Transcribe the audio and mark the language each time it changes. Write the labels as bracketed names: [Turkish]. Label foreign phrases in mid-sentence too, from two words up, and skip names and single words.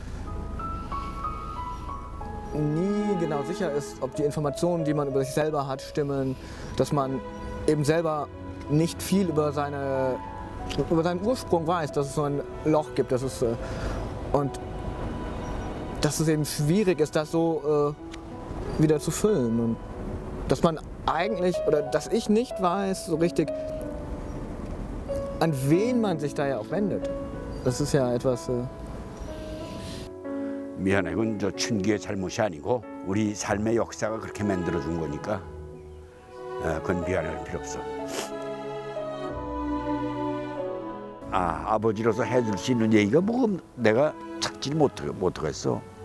[German] nie genau sicher ist, ob die Informationen, die man über sich selber hat, stimmen, dass man eben selber nicht viel über seinen Ursprung weiß, dass es so ein Loch gibt, und dass es eben schwierig ist, das so wieder zu füllen, und dass man eigentlich, oder dass ich nicht weiß so richtig, an wen man sich da ja auch wendet. Das ist ja etwas... [Korean] 미안해, 이건 저 춘기의 잘못이 아니고 우리 삶의 역사가 그렇게 만들어준 거니까 그건 미안할 필요 없어. 아버지로서 해줄 수 있는 얘기가 뭐 내가 찾지 못하겠어.